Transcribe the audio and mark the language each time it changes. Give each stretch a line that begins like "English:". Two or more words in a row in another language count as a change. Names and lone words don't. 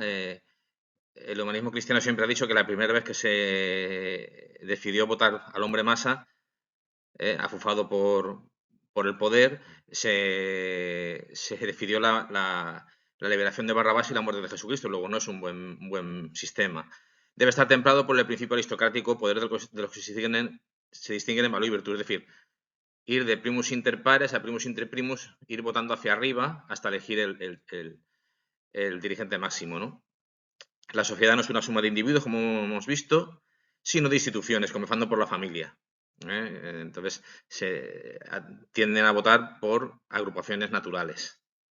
Spanish: El humanismo cristiano siempre ha dicho que la primera vez que se decidió votar al hombre masa, afufado por el poder, se decidió la liberación de Barrabás y la muerte de Jesucristo. Luego no es un buen sistema. Debe estar templado por el principio aristocrático, poder de los que se distinguen en valor y virtud. Es decir, ir de
Latin: primus inter pares
Spanish: a
Latin: primus inter primus,
Spanish: ir votando hacia arriba hasta elegir el dirigente máximo, ¿no? La sociedad no es una suma de individuos, como hemos visto, sino de instituciones, comenzando por la familia. Entonces, tienden a votar por agrupaciones naturales.